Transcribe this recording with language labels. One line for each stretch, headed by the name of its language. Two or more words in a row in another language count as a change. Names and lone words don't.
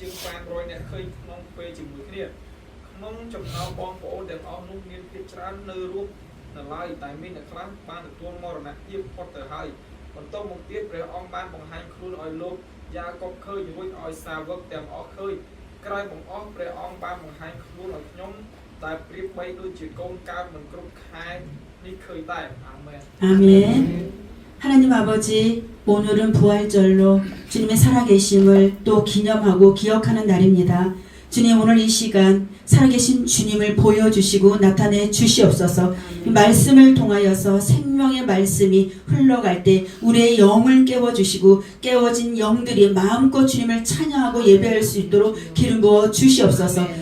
Khmer: ង500នាក់ឃើញក្នុងពេលជាមួយគ្នាក្នុងចំណោមបងប្អូនទាំងអស់នោះមានភាគច្រើននៅរស់នៅឡើយតែមានអ្នកខ្លះបានទទួលមរណភាពផុតទៅហើយបន្ទាប់មកទៀតព្រះអង្គបានបង្ហាញខ្លួនឲ្យលោកយ៉ាកុបឃើញរួចឲ្យសាវកទាំងអស់ឃើញក្រោយបង្អស់ព្រះអង្គបានបង្ហាញខ្លួនឲ្យខ្ញុំតែប្រៀបបីដូចជាកូនកើតមិនគ្រប់ខែនេះឃើញដែរអាមែន
Korean: 아멘. 하나님 아버지, 오늘은 부활절로 주님의 살아계심을 또 기념하고 기억하는 날입니다. 주님, 오늘 이 시간 살아계신 주님을 보여주시고 나타내 주시옵소서. 이 말씀을 통하여서 생명의 말씀이 흘러갈 때 우리의 영을 깨워주시고 깨워진 영들이 마음껏 주님을 찬양하고 예배할 수 있도록 기름 부어 주시옵소서.